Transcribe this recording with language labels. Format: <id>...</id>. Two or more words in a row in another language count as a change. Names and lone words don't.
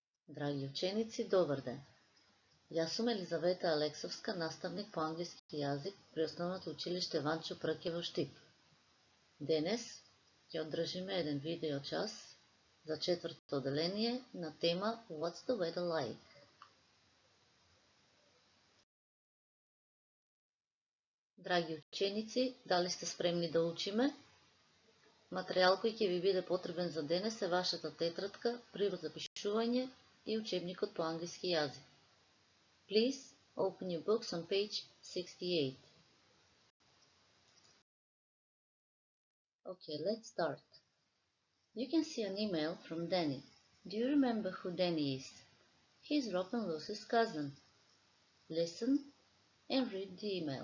<mk>Драги ученици, добър ден! Јас сум Елизабета Алексовска, наставник по англиски јазик при Основното училиште Ванчо Прке во Штип. Денес ќе одржиме еден видео час за четврто оделение на тема</mk> <en>What's the weather like?</en> <mk>Драги ученици, дали сте спремни да учиме? Материјал кој ќе ви биде потребен за денес е вашата тетрадка, прибор за пишување и учебникот по англиски јазик.</mk> <en>Please open your books on page 68. Okay, let's start. You can see an email from Danny. Do you remember who Danny is? He's Rob and Lucy's cousin. Listen and read the email.</en>